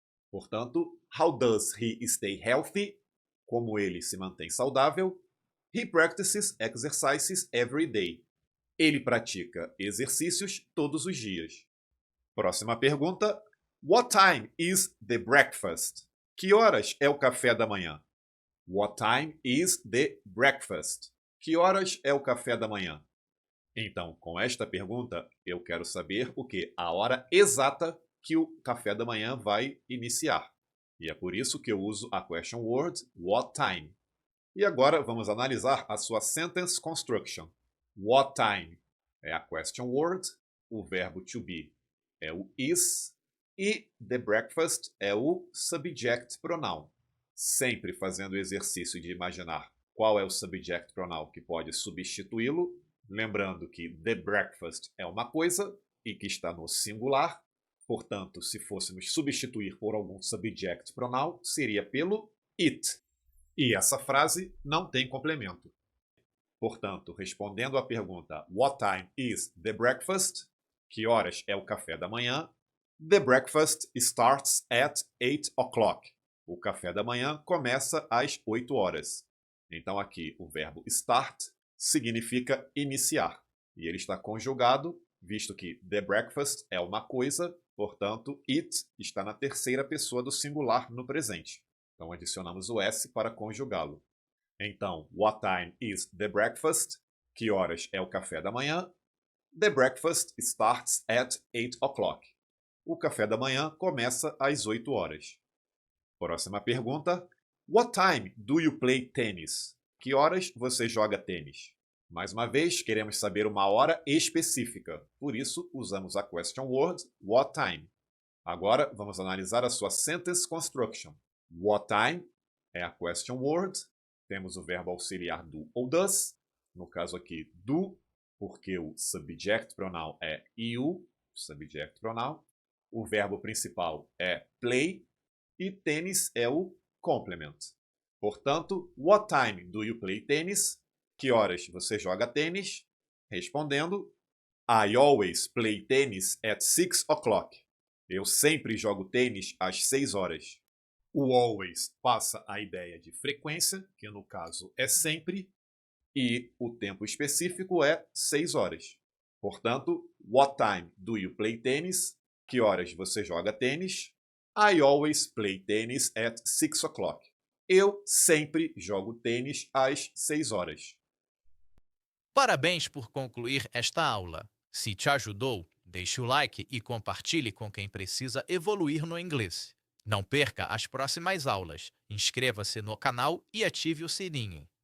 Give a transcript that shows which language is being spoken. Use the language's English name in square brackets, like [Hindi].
[English] Portanto, how does he stay healthy? [Portuguese] Como ele se mantém saudável? [English] He practices exercises every day. [Portuguese] Ele pratica exercícios todos os dias. Próxima pergunta. [English] What time is the breakfast? [Portuguese] Que horas é o café da manhã? [English] What time is the breakfast? [Portuguese] Que horas é o café da manhã? Então, com esta pergunta, eu quero saber o que? A hora exata que o café da manhã vai iniciar. E é por isso que eu uso a question word what time. E agora vamos analisar a sua sentence construction. What time é a question word, o verbo to be é o is e the breakfast é o subject pronoun. Sempre fazendo o exercício de imaginar qual é o subject pronoun que pode substituí-lo, lembrando que the breakfast é uma coisa e que está no singular. Portanto, se fôssemos substituir por algum subject pronoun, seria pelo it. E essa frase não tem complemento. Portanto, respondendo à pergunta [English] What time is the breakfast? [Portuguese] Que horas é o café da manhã? [English] The breakfast starts at 8 o'clock. [Portuguese] O café da manhã começa às 8 horas. Então aqui o verbo start significa iniciar. E ele está conjugado, visto que the breakfast é uma coisa, portanto, it está na terceira pessoa do singular no presente. Então adicionamos o S para conjugá-lo. [English] Então, what time is the breakfast? [Portuguese] Que horas é o café da manhã? [English] The breakfast starts at 8 o'clock. [Portuguese] O café da manhã começa às 8 horas. Próxima pergunta. [English] What time do you play tennis? [Portuguese] Que horas você joga tênis? Mais uma vez, queremos saber uma hora específica. Por isso, usamos a question word what time. Agora, vamos analisar a sua sentence construction. What time é a question word. Temos o verbo auxiliar do ou does. No caso aqui, do, porque o subject pronoun é you, subject pronoun. O verbo principal é play e tênis é o complement. [English] Portanto, what time do you play tennis? [Portuguese] Que horas você joga tênis? [English] Respondendo, I always play tennis at 6 o'clock. [Portuguese] Eu sempre jogo tênis às 6 horas. O always passa a ideia de frequência, que no caso é sempre, e o tempo específico é 6 horas. [English] Portanto, what time do you play tennis? [Portuguese] Que horas você joga tênis? [English] I always play tennis at 6 o'clock. [Portuguese] Eu sempre jogo tênis às 6 horas. Parabéns por concluir esta aula. Se te ajudou, deixe o like e compartilhe com quem precisa evoluir no inglês. Não perca as próximas aulas. Inscreva-se no canal e ative o sininho.